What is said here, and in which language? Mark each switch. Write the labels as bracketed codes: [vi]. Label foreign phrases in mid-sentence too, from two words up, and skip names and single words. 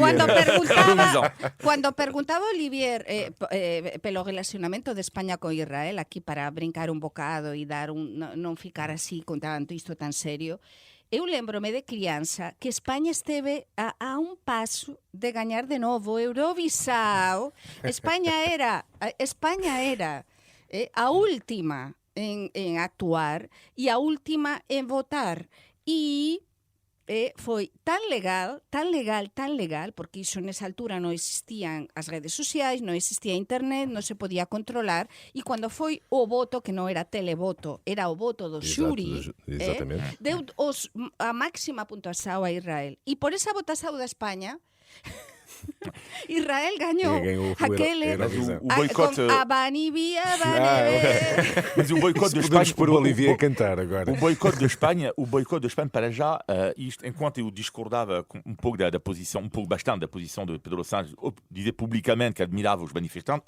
[pt] Quando perguntava Olivier pelo relacionamento de Espanha com Israel, aqui para brincar um bocado e não ficar assim com tanto isto tan sério, eu lembro-me de criança que Espanha esteve a um passo de ganhar de novo Eurovisão. Espanha era a última em actuar e a última em votar. [gl] E foi tan legal, porque iso nesa altura non existían as redes sociais, non existía internet, non se podía controlar, e cando foi o voto, que non era televoto, era o voto do xuri, deu a máxima puntuación a Israel. E por esa votación da España, Israel gañou aquele a Banibia, [pt] mas o boicote da Espanha por Olivier cantar agora. O boicote da Espanha para já, isto, enquanto eu discordava um pouco da posição, bastante da posição de Pedro Sánchez, dizer publicamente que admirava os manifestantes.